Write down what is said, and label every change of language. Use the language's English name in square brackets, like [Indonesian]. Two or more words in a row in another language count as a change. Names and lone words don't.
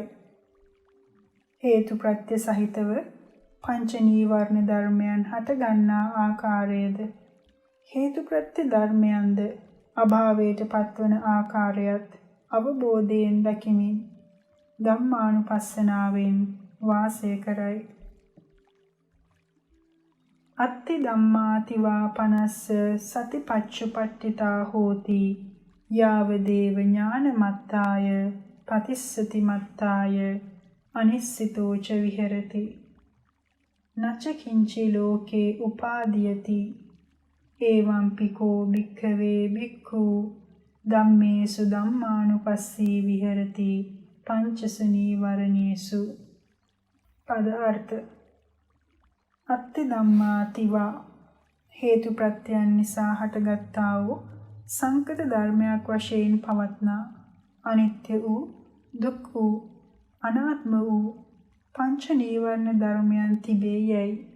[Sinhala] හේතු ප්‍රත්‍ය සහිතව පංච නීවරණ ධර්මයන් හටගන්නා ආකාරයද හේතු ප්‍රත්‍ය ධර්මයන්ද අභාවයට පත්වන ආකාරයත් අවබෝධයෙන් දකිමින් ධම්මානුපස්සනාවෙන් වාසය කරයි. [Pali] අත්ති ධම්මාතිවා පනස්ස සතිපච්චුපට්ඨිතා හෝති යාව දේව ඥානමත්තාය පතිස්සති මත්තාය අනිස්සිතෝච විහෙරති. නච කිංචි ලෝකේ උපාදීයති එවං පිකෝ භික්ඛවේ භික්ඛු ධම්මේසු ධම්මානුපස්සී විහෙරති පංචසු නීවරණේසු. [Sinhala] පද අර්ථ. [Pali] අත්ති ධම්මාතිවා [Sinhala] හේතු ප්‍රත්‍යයන් නිසා හටගත්තා වූ සංකත ධර්මයක් වශයෙන් පවත්නා අනිත්‍ය වූ දුක් වූ අනාත්ම වූ පංච නීවරණ ධර්මයන් තිබේ යයි.